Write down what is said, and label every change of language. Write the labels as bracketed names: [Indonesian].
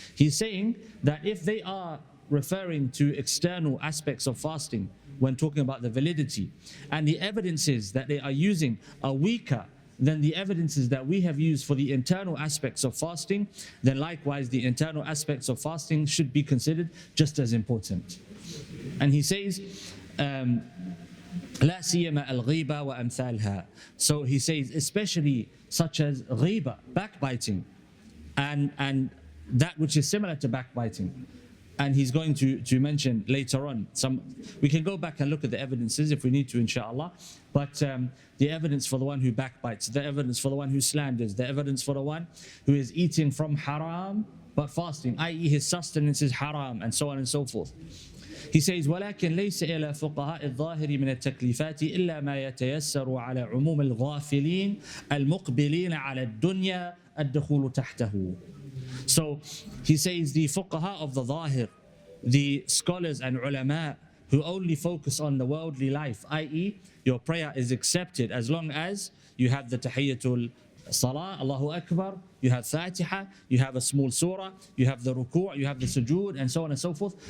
[English] He's saying that if they are referring to external aspects of fasting when talking about the validity, and the evidences that they are using are weaker than the evidences that we have used for the internal aspects of fasting, then likewise the internal aspects of fasting should be considered just as important. And he says, [Arabic] لا سيما الغيبة وأمثالها. [English] So he says, especially such as ghiba, backbiting, and that which is similar to backbiting. And he's going to mention later on some. We can go back and look at the evidences if we need to, inshallah. But the evidence for the one who backbites, the evidence for the one who slanders, the evidence for the one who is eating from haram but fasting, i.e. his sustenance is haram, and so on and so forth. He says, [Arabic] ولكن ليس إلى فقهاء الظاهر من التكليفات إلا ما يتيسر على عموم الغافلين المقبلين على الدنيا الدخول تحته. [English] So he says the fuqaha of the zahir, the scholars and ulama who only focus on the worldly life, i.e. your prayer is accepted as long as you have the tahiyyatul salah, Allahu Akbar, you have Fatiha, you have a small surah, you have the ruku', you have the sujood, and so on and so forth.